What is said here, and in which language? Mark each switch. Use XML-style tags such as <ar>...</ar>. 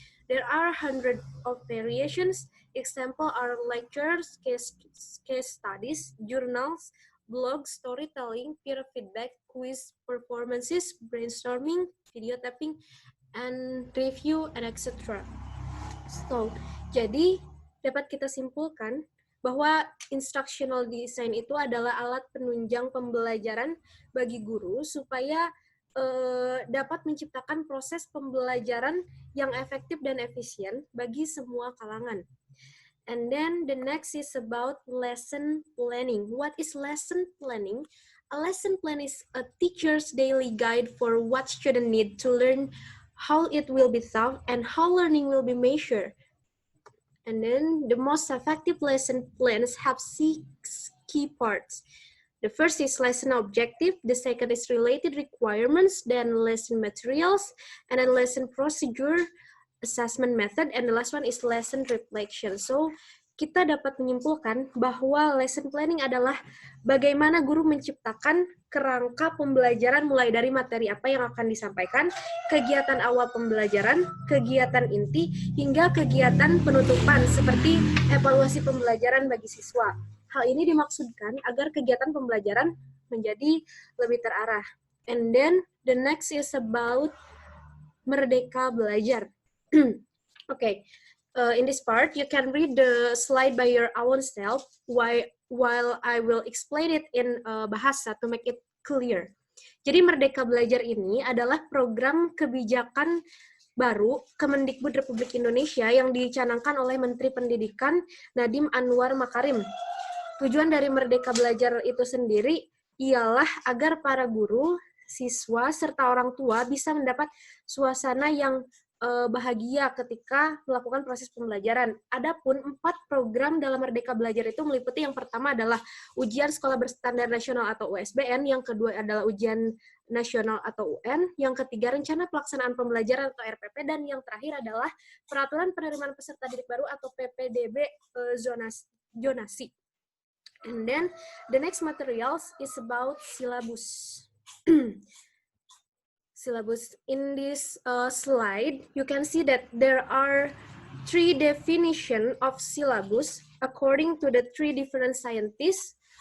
<en>There are hundreds of variations. Examples are lectures, case studies, journals, blogs, storytelling, peer feedback, quiz, performances, brainstorming, video tapping, and review, and etc.</en> <id>So, jadi dapat kita simpulkan bahwa instructional design itu adalah alat penunjang pembelajaran bagi guru supaya dapat menciptakan proses pembelajaran yang efektif dan efisien bagi semua kalangan.</id> <en>And then the next is about lesson planning. What is lesson planning? A lesson plan is a teacher's daily guide for what students need to learn, how it will be taught, and how learning will be measured. And then the most effective lesson plans have 6 key parts. The first is lesson objective, the second is related requirements, then lesson materials, and then lesson procedure, assessment method, and the last one is lesson reflection.</en> <id>So, kita dapat menyimpulkan bahwa lesson planning adalah bagaimana guru menciptakan kerangka pembelajaran mulai dari materi apa yang akan disampaikan, kegiatan awal pembelajaran, kegiatan inti, hingga kegiatan penutupan seperti evaluasi pembelajaran bagi siswa. Hal ini dimaksudkan agar kegiatan pembelajaran menjadi lebih terarah.</id> <en>And then the next is about Merdeka Belajar. Okay, in this part you can read the slide by your own self while I will explain it in bahasa to make it clear.</en> <id>Jadi Merdeka Belajar ini adalah program kebijakan baru Kemendikbud Republik Indonesia yang dicanangkan oleh Menteri Pendidikan Nadiem Anwar Makarim. Tujuan dari Merdeka Belajar itu sendiri ialah agar para guru, siswa, serta orang tua bisa mendapat suasana yang bahagia ketika melakukan proses pembelajaran. Adapun 4 program dalam Merdeka Belajar itu meliputi yang pertama adalah ujian sekolah berstandar nasional atau USBN, yang kedua adalah ujian nasional atau UN, yang ketiga rencana pelaksanaan pembelajaran atau RPP, dan yang terakhir adalah peraturan penerimaan peserta didik baru atau PPDB zonasi.</id> <en>And then the next materials is about syllabus. syllabus. In this slide, you can see that there are 3 definitions of syllabus according to the 3 different scientists.</en>